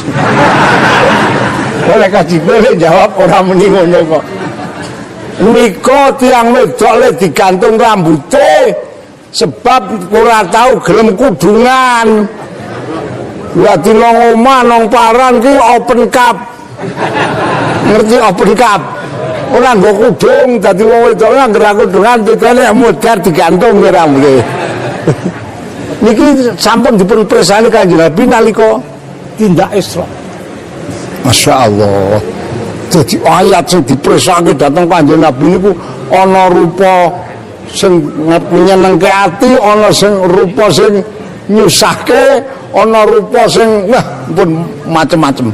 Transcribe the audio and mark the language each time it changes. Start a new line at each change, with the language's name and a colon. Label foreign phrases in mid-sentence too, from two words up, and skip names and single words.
Javanese: Malaikat Jibril jawab ora muni ngono kok. Nika tiang wedok le digantung rambute sebab ora tahu gelem kudungan. Dadi nang omah nang paran ki
English: open cup.
Javanese: Ngerti
English: open cup?
Javanese: Ora nggo kudung dadi wong wedok anggere kudungan dikene modar digantung ke rambute. Niki sampun dipun presani Kanjeng Nabi nalika tindak Isra. Masyaallah. Dadi ayat sing dipresake dhateng Kanjeng Nabi niku ana rupa sing nyenengke ati, ana sing rupa sing nyusahke, ana rupa sing wah pun macem-macem.